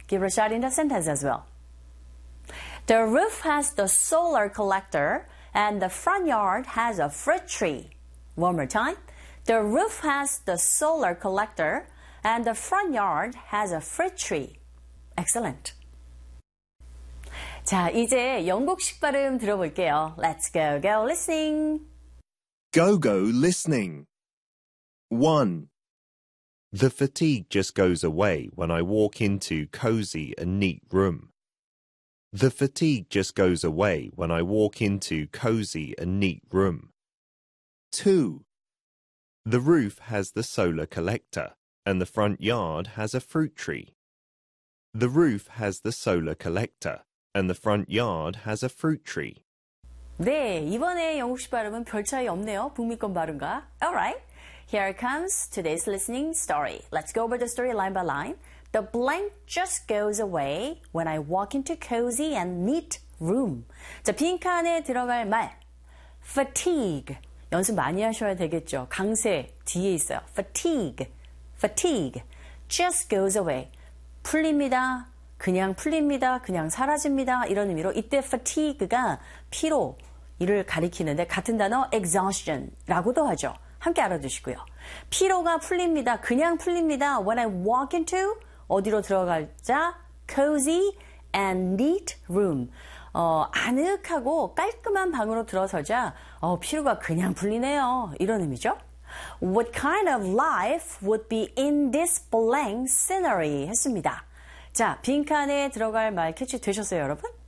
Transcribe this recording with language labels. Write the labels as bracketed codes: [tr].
[en] Give a shot in the sentence as well. The roof has the solar collector and the front yard has a fruit tree. One more time. The roof has the solar collector and the front yard has a fruit tree. Excellent. [ko] 자, 이제 영국식 발음 들어볼게요. [en] Let's go, go listening. Go, go listening. One. The fatigue just goes away when I walk into cozy and neat room. The fatigue just goes away when I walk into cozy and neat room. 2. The roof has the solar collector and the front yard has a fruit tree. The roof has the solar collector and the front yard has a fruit tree. [ko] 네, 이번에 영국식 발음은 별 차이 없네요. 북미권 발음과. [en] All right. Here comes today's listening story. Let's go over the story line by line. The blank just goes away when I walk into cozy and neat room. [ko] 자, 빈칸에 들어갈 말. Fatigue. 연습 많이 하셔야 되겠죠. 강세 뒤에 있어요. Fatigue. Fatigue. [en] Just goes away. [ko] 풀립니다. 그냥 풀립니다. 그냥 사라집니다. 이런 의미로 이때 fatigue가 피로 이를 가리키는데 같은 단어 exhaustion라고도 하죠. 함께 알아두시고요. 피로가 풀립니다. 그냥 풀립니다. [en] When I walk into, [ko] 어디로 들어가자? [en] Cozy and neat room. [ko] 아늑하고 깔끔한 방으로 들어서자 피로가 그냥 풀리네요. 이런 의미죠. [en] What kind of life would be in this blank scenery? [ko] 했습니다. 자, 빈칸에 들어갈 말 캐치 되셨어요, 여러분?